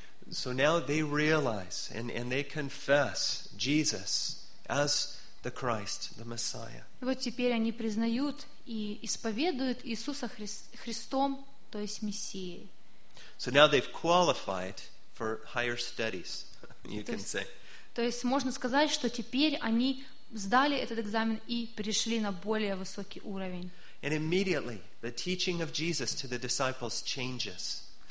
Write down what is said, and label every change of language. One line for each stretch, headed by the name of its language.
English: So now they realize and they confess Jesus as the Christ, the Messiah.
Russian: Вот теперь они признают и исповедуют Иисуса Христом, то есть Мессией.
English: So now they've qualified for higher studies, you can say.
Russian: То есть можно сказать, что теперь они сдали этот экзамен и перешли на более высокий уровень.
English: And immediately the teaching of Jesus to the disciples changes.